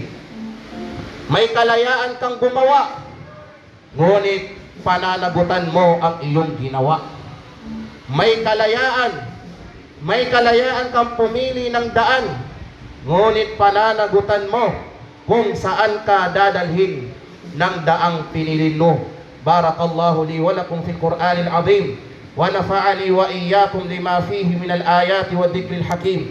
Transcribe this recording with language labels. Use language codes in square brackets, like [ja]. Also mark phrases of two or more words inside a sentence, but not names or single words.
[tl] May kalayaan kang gumawa, ngunit pananagutan mo ang iyong ginawa. May kalayaan kang pumili ng daan, ngunit pananagutan mo kung saan ka dadalhin ng daang pinili mo. [ar] بارك الله لي ولكم في القرآن العظيم ونفعني وإياكم لما فيه من الآيات والذكر الحكيم.